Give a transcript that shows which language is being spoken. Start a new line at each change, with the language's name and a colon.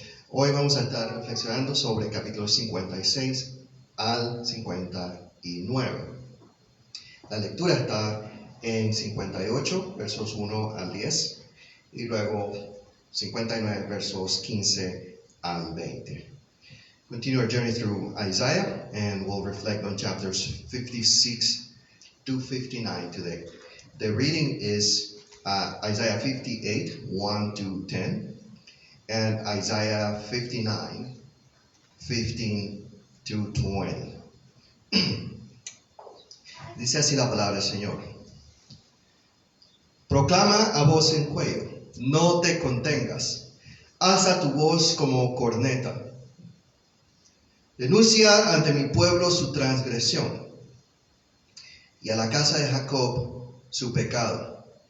Spanish: Hoy vamos a estar reflexionando sobre el capítulo 56 al 59. La lectura está en 58, versos 1 al 10, y luego 59, versos 15 al 20.
English: Continue our journey through Isaiah, and we'll reflect on chapters 56 to 59 today. The reading is Isaiah 58, 1 to 10, and Isaiah 59, 15 to 20.
Spanish: Dice así la palabra del Señor. Proclama a voz en cuello, no te contengas, alza tu voz como corneta. Denuncia ante mi pueblo su transgresión y a la casa de Jacob su pecado.